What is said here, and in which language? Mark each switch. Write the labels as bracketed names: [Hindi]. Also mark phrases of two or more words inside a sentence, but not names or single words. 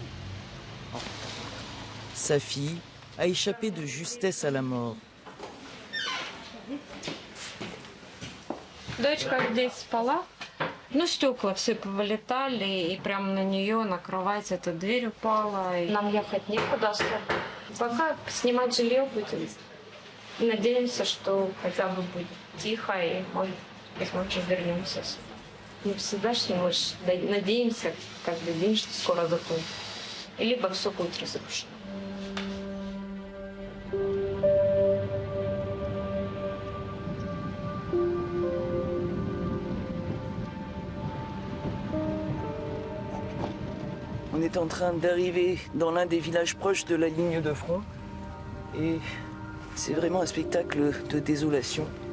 [French] Sa fille a échappé de justesse à la mort. [Russian] Дочка здесь спала. Стекла все повылетали, и прямо на нее, на кровать, эта дверь упала. И нам ехать некуда. Пока снимать жилье будем. Надеемся, что хотя бы будет тихо, и мы, возможно, вернемся. Мы всегда надеемся каждый день, что скоро закончится. Либо все будет разрушено. [French] On est en train d'arriver dans l'un des villages proches de la ligne de front et c'est vraiment un spectacle de désolation.